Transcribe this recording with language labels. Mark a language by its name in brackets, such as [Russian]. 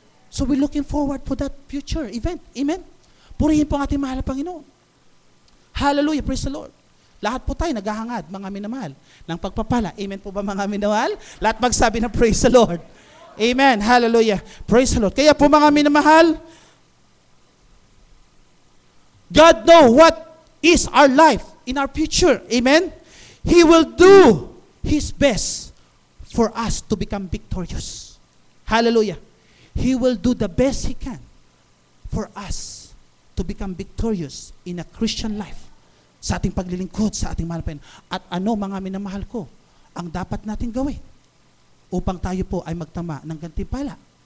[English] So we're looking forward for that future event. Amen? [Filipino] Purihin po ang ating mahal na Panginoon. Hallelujah, [English] praise the Lord. [Filipino] Lahat po tayo naghahangad, mga minamahal, ng pagpapala. Amen po ba, mga minamahal? Lahat magsabi na [English] praise the Lord. Amen. Hallelujah. Praise the Lord. [Filipino] Kaya po, mga minamahal, [English] God knows what is our life in our future. Amen. He will do His best for us to become victorious. Hallelujah. He will do the best He can for us to become victorious in a Christian life. [Filipino] Sa ating paglilingkod, sa ating mahal. At ano, mga minamahal ko, ang dapat natin gawin upang tayo po ay magtama ng gantimpala.